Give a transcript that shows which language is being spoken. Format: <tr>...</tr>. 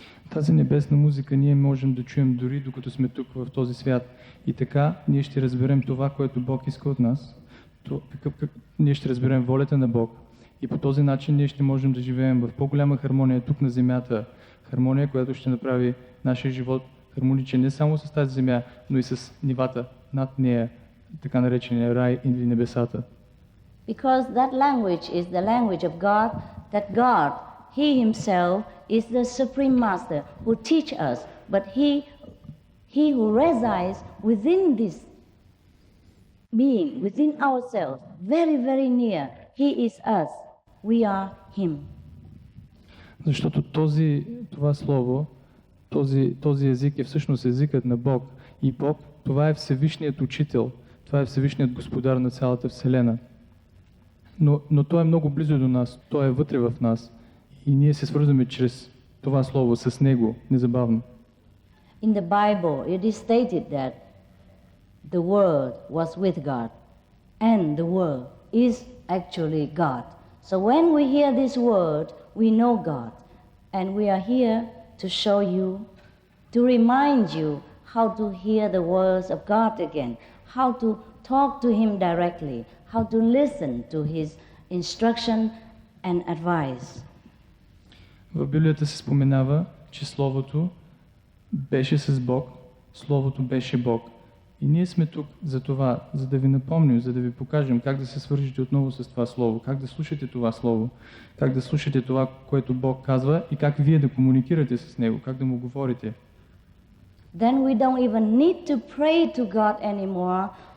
<bg>Тази небесна музика ние можем да чуем дори докато сме тук в този свят. И така ние ще разберем това, което Бог иска от нас. Ние ще разберем волята на Бог. И по този начин ние ще можем да живеем в по-голяма хармония тук на земята. Хармония, която ще направи нашия живот хармоничен не само с тази земя, но и с нивата над нея, така наречения рай или небесата.</bg> <en>Because that language is the language of God, that God, He Himself, is the Supreme Master who teach us, but He who resides within this being, within ourselves, very, very near, He is us, we are Him.</en> <bg>Защото това слово, този език е всъщност езикът на Бог. И Бог, това е Всевишният Учител, това е Всевишният Господар на цялата Вселена. Но Той е много близо до нас, Той е вътре в нас. И ние се свързваме чрез това слово с Него, незабавно.</bg> <en>In the Bible, it is stated that the Word was with God, and the Word is actually God. So when we hear this word, we know God, and we are here to show you, to remind you how to hear the words of God again, how to talk to Him directly, how to listen to His instruction and advice.</en> <bg>В Библията се споменава, че Словото беше с Бог, Словото беше Бог. И ние сме тук за това, за да ви напомним, за да ви покажем как да се свържете отново с това Слово, как да слушате това Слово, как да слушате това, което Бог казва и как вие да комуникирате с Него, как да му говорите.</bg> <en>Then we don't even need to pray to God anymore.</en>